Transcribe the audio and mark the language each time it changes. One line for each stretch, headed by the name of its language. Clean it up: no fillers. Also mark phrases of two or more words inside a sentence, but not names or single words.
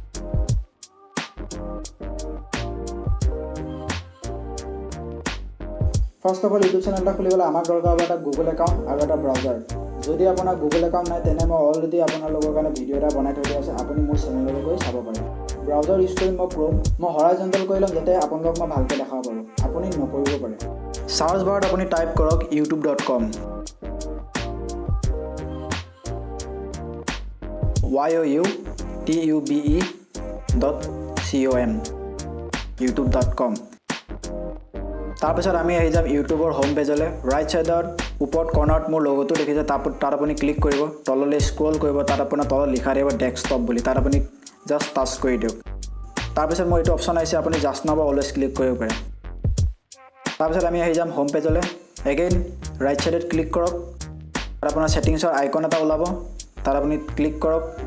English: first of all
Assamese: ইউটিউব চেনেলটা খুলিবলৈ আমাক দৰকাৰ হ'ব এটা গুগল একাউণ্ট আৰু এটা ব্ৰাউজাৰ যদি আপোনাৰ গুগল একাউণ্ট নাই তেনে মই অলৰেডি আপোনালোকৰ কাৰণে ভিডিঅ' এটা বনাই থৈ দিয়া আছে আপুনি মোৰ চেনেললৈ গৈ চাব পাৰে
English: browser use
Assamese: কৰিম মই ক্ৰোম মই হৰাইজণ্টেল কৰি ল'ম যাতে আপোনালোকক মই ভালকৈ দেখাব পাৰোঁ আপুনি নকৰিব পাৰে
English: search bar
Assamese: আপুনি টাইপ কৰক youtube.com youtube.com youtube.com তাৰপিছত আমি আহি যাম ইউটিউবৰ
English: home page right side
Assamese: ওপৰত কৰ্নাৰত মোৰ লোগোটো দেখিছে তাত আপুনি ক্লিক কৰিব তললৈ স্ক্ৰল কৰিব তাত আপোনাৰ তলত লিখা থাকিব ডেস্কটপ বুলি তাত আপুনি
English: just touch
Assamese: কৰি দিয়ক তাৰপিছত মোৰ এইটো অপচন আহিছে আপুনি
English: just now
Assamese: বা
English: always click
Assamese: কৰিব পাৰে তাৰপিছত আমি আহি যাম
English: home page again right side
Assamese: ক্লিক কৰক তাত আপোনাৰ সেটিংছৰ আইকন এটা ওলাব তাত আপুনি ক্লিক কৰক